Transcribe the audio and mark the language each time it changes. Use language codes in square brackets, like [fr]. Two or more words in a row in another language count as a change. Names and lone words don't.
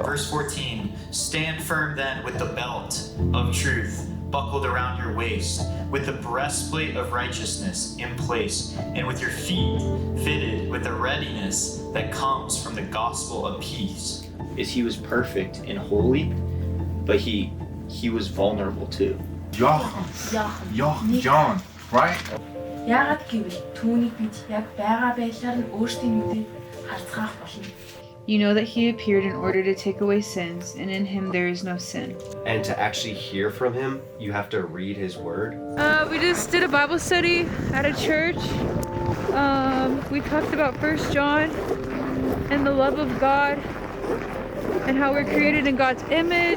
[en] verse 14, stand firm then with the belt of truth buckled around your waist, with the breastplate of righteousness in place, and with your feet fitted with the readiness that comes from the gospel of peace. He was perfect and holy, but he was vulnerable too. John, right? [mn] Яагаад гэвэл түүнийг бид яг байгаа байдлаар нь өөрсдийн нүдэд [en] You know that he appeared in order to take away sins, and in him there is no sin. And to actually hear from him, you have to read his word. We just did a Bible study at a church. We talked about 1 John and the love of God and how we're created in God's image.